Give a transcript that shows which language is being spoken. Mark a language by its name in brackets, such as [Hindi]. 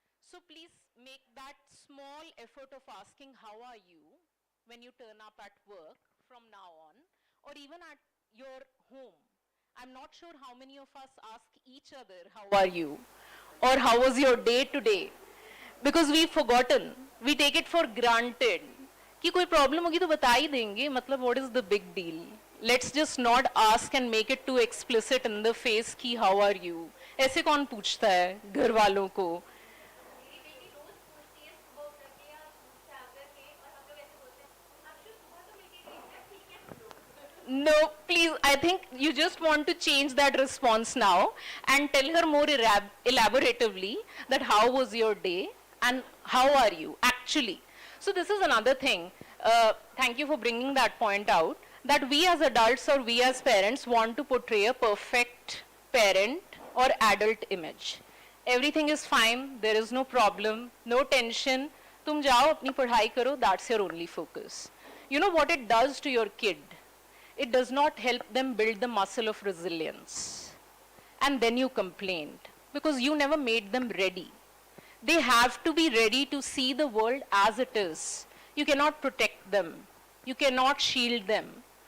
[English] So please make that small effort of asking how are you when you turn up at work from now on, or even at your home. I'm not sure how many of us ask each other, how are you? Or how was your day today? Because we've forgotten. We take it for granted. [Hindi] कि कोई problem होगी तो बता ही देंगे, मतलब [English] what is the big deal? Let's just not ask and make it too explicit in the face कि how are you? [Hindi] ऐसे कौन पूछता है घर वालों को? मेरी बेटी रोज पूछती है सुबह उठ के या मुझसे आकर के और हम लोग ऐसे बोलते हैं अक्षु सुबह तो मिलके गई ना ठीक है हम लोग [English] No, please, I think you just want to change that response now and tell her more elaboratively that how was your day and how are you actually. So this is another thing. Thank you for bringing that point out, that we as adults or we as parents want to portray a perfect parent or adult image. Everything is fine, there is no problem, no tension. [Hindi] तुम जाओ अपनी पढ़ाई करो, [English] that's your only focus. You know what it does to your kid? It does not help them build the muscle of resilience. And then you complained because you never made them ready. They have to be ready to see the world as it is. You cannot protect them. You cannot shield them.